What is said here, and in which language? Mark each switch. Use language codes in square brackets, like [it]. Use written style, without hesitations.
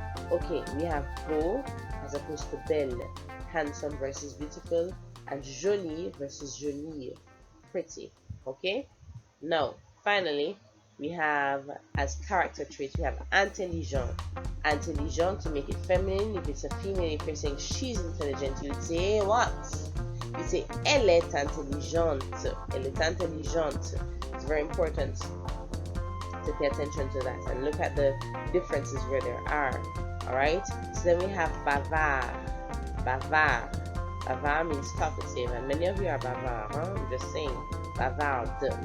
[en] Okay, we have beau as opposed to belle, handsome versus beautiful, and jolie versus jolie, pretty. Okay? Now, finally, we have as character traits, we have intelligent. Intelligent, to make it feminine, if it's a female, if you're saying she's intelligent, you'd say what? You say [fr] elle est intelligente. Elle est intelligente. [en] It's very important to pay attention to that and look at the differences where there are. Alright? So then we have bavard. Bavard. Bavard means talkative, and many of you are bavard, huh? I'm just saying. Bavarde.